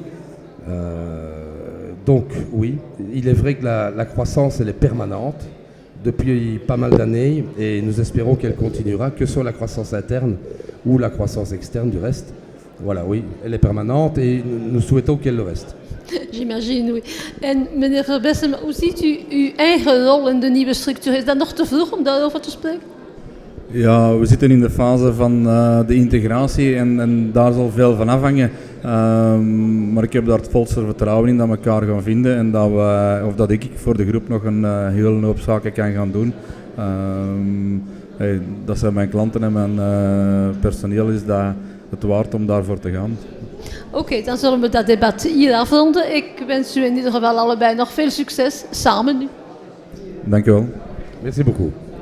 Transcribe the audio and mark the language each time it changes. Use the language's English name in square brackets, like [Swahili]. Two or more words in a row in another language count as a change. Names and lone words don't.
[French] Donc, oui, il est vrai que la croissance, elle est permanente depuis pas mal d'années et nous espérons qu'elle continuera, que ce soit la croissance interne ou la croissance externe du reste. Voilà, oui, elle est permanente et nous souhaitons qu'elle le reste. J'imagine, oui. [Dutch] En meneer Verbessem, hoe ziet u uw eigen rol in de nieuwe structuur? Is dat nog te vroeg om daarover te spreken? Ja, we zitten in de fase van de integratie en daar zal veel van afhangen. Maar ik heb daar het volste vertrouwen in dat we elkaar gaan vinden en dat ik voor de groep nog een hele hoop zaken kan gaan doen. Dat zijn mijn klanten en mijn personeel is dat het waard om daarvoor te gaan. Oké, dan zullen we dat debat hier afronden. Ik wens u in ieder geval allebei nog veel succes samen nu. Dank u wel. [French] Merci beaucoup.